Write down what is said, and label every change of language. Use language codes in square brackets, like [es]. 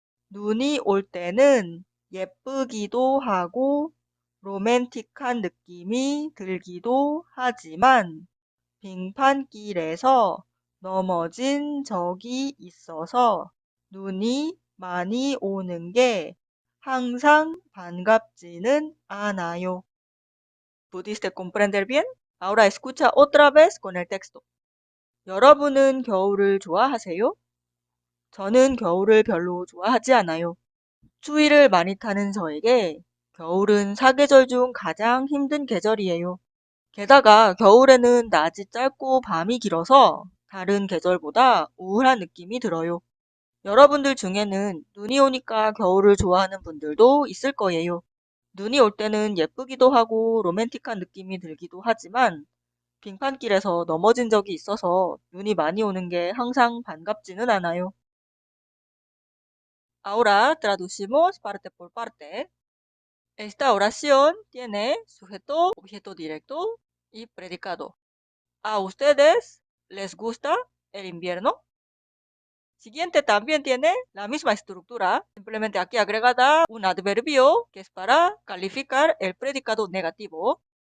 [ko] 눈이 올 때는 예쁘기도 하고 로맨틱한 느낌이 들기도 하지만 빙판길에서 넘어진 적이 있어서 눈이 많이 오는 게 항상 반갑지는 않아요. [es] ¿Pudiste comprender bien? Ahora escucha otra vez con el texto. [ko] 여러분은 겨울을 좋아하세요? 저는 겨울을 별로 좋아하지 않아요. 추위를 많이 타는 저에게 겨울은 사계절 중 가장 힘든 계절이에요. 게다가 겨울에는 낮이 짧고 밤이 길어서 다른 계절보다 우울한 느낌이 들어요. 여러분들 중에는 눈이 오니까 겨울을 좋아하는 분들도 있을 거예요. 눈이 올 때는 예쁘기도 하고 로맨틱한 느낌이 들기도 하지만 빙판길에서 넘어진 적이 있어서 눈이 많이 오는 게 항상 반갑지는 않아요. [es] Ahora traducimos parte por parte. Esta oración tiene sujeto, objeto directo y predicado. ¿A ustedes les gusta el invierno? Siguiente también tiene la misma estructura, simplemente aquí agregada un adverbio que es para calificar el predicado negativo.